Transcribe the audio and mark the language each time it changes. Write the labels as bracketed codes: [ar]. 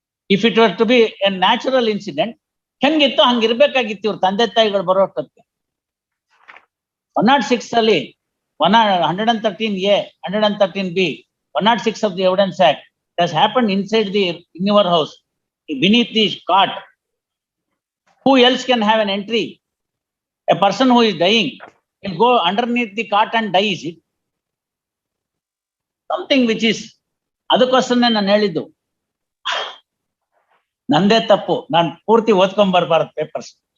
[en] if it were to be a natural incident [kn] ಹೆಂಗಿತ್ತು ಹಂಗಿರ್ಬೇಕಾಗಿತ್ತು ಇವ್ರ ತಂದೆ ತಾಯಿಗಳು ಬರೋಷ್ಟಕ್ಕೆ. [en] 106 ಅಲ್ಲಿ 113A, 113B, 106 of the evidence act It has happened inside in your house, beneath the cot. Who else can have an entry? A person who is dying will go underneath the cot and die, is it? Something which is, [kn] ಅದಕ್ಕೋಸ್ಕರನೇ ನಾನು ಹೇಳಿದ್ದು, ನಂದೇ ತಪ್ಪು, ನಾನು ಪೂರ್ತಿ ಓದ್ಕೊಂಡ್ ಬರ್ಬಾರದು papers.